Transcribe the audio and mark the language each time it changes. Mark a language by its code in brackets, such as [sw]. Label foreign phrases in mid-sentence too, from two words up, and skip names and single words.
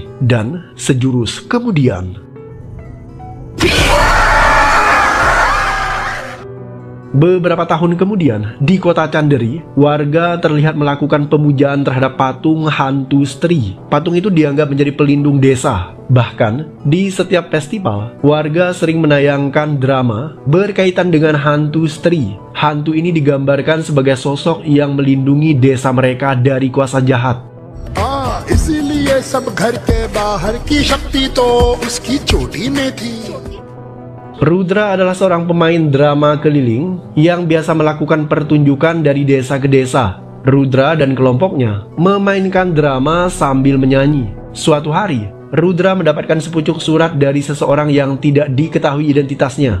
[id] Dan sejurus kemudian, beberapa tahun kemudian, di kota Chanderi, warga terlihat melakukan pemujaan terhadap patung hantu Stri. Patung itu dianggap menjadi pelindung desa. Bahkan, di setiap festival, warga sering menayangkan drama berkaitan dengan hantu Stri. Hantu ini digambarkan sebagai sosok yang melindungi desa mereka dari kuasa jahat. [hi] इसलिए सब घर के बाहर की शक्ति तो उसकी चोटी में थी. [id] Rudra adalah seorang pemain drama keliling yang biasa melakukan pertunjukan dari desa ke desa. Rudra dan kelompoknya memainkan drama sambil menyanyi. Suatu hari, Rudra mendapatkan sepucuk surat dari seseorang yang tidak diketahui identitasnya.